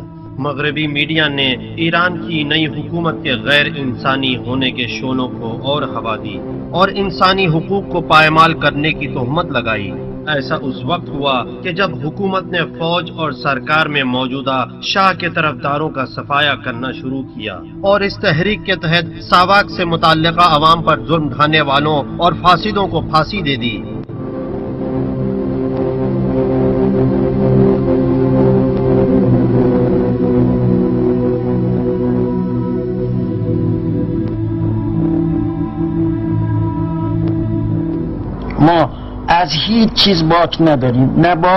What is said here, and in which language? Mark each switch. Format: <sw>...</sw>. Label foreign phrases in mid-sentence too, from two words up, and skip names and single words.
<ur>مغربی میڈیا نے ایران کی نئی حکومت کے غیر انسانی ہونے کے شولوں کو اور ہوا دی اور انسانی حقوق کو پائمال کرنے کی تہمت لگائی۔ ایسا اس وقت ہوا کہ جب حکومت نے فوج اور سرکار میں موجودہ شاہ کے طرفداروں کا صفایا کرنا شروع کیا اور اس تحریک کے تحت ساواک سے متعلقہ عوام پر ظلم ڈھانے والوں اور فاسدوں کو پھانسی دے دی۔</ur> <fa>ما از هیچ چیز باک نداریم، نه باک</fa>